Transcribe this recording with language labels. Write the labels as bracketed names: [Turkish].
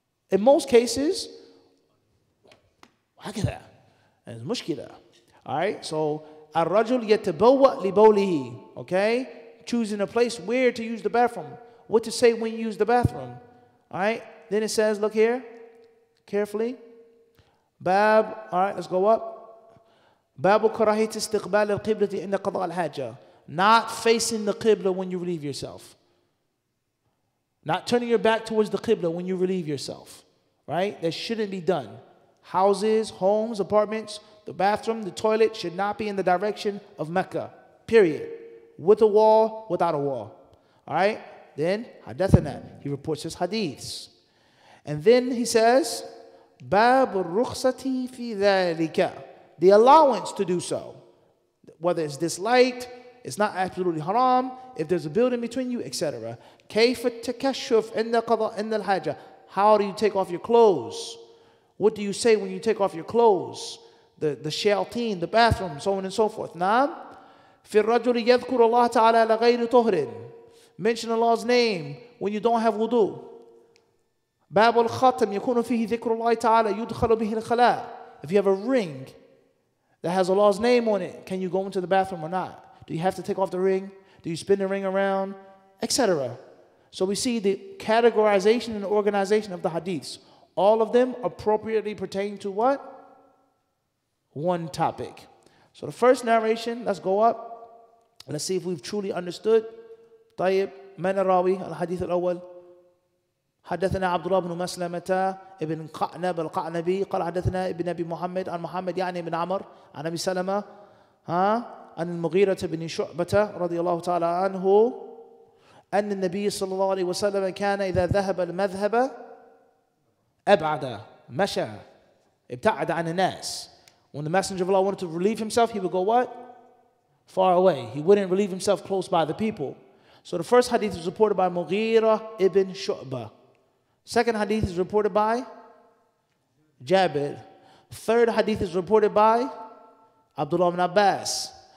[English] In most cases, hakada. And it's mushkila. All right, so [Arabic] الرجل يتبوأ لبوله. [English] Okay, choosing a place where to use the bathroom, what to say when you use the bathroom. All right, then it says, look here, carefully. Bab. All right, let's go up. [Arabic] Babu كراهية استقبال القبلة عند قضاء الحاجة. [English] Not facing the qibla when you relieve yourself. Not turning your back towards the qibla when you relieve yourself. Right? That shouldn't be done. Houses, homes, apartments, the bathroom, the toilet should not be in the direction of Mecca. Period. With a wall, without a wall. All right? Then, hadathana. He reports his hadiths. And then he says, [Arabic] Bab rukhsati fi dhalika. [English] The allowance to do so. Whether it's disliked, it's not absolutely haram, if there's a building between you, etc. [Arabic] كيف التكشف عند قضاء عند الحاجة. [English] How do you take off your clothes? What do you say when you take off your clothes? The shayateen, the bathroom, so on and so forth. [Arabic] نعم. في الرجل يذكر الله تعالى لغير طهر. [English] Mention Allah's name when you don't have wudu. [Arabic] باب الختم يكون فيه ذكر الله تعالى يدخل به الخلاء. [English] If you have a ring that has Allah's name on it, can you go into the bathroom or not? Do you have to take off the ring? Do you spin the ring around? Etc. So we see the categorization and the organization of the hadiths. All of them appropriately pertain to what? One topic. So the first narration, let's go up. Let's see if we've truly understood. [Arabic] طيب من الراوي الحديث الأول. حدثنا عبد الله بن مسلمة ابن قعنب القعنبي قال حدثنا ابن أبي محمد عن محمد يعني بن عمر عن أبي سلمة عن المغيرة بن شعبة رضي الله تعالى عنه أن النبي صلى الله عليه وسلم كان إذا ذهب المذهب أبعد مشى ابتعد عن الناس. [English] When the Messenger of Allah wanted to relieve himself, he would go what? Far away. He wouldn't relieve himself close by the people. So the first hadith is reported by Mughira ibn Shu'bah. Second hadith is reported by Jabir. Third hadith is reported by Abdullah ibn Abbas.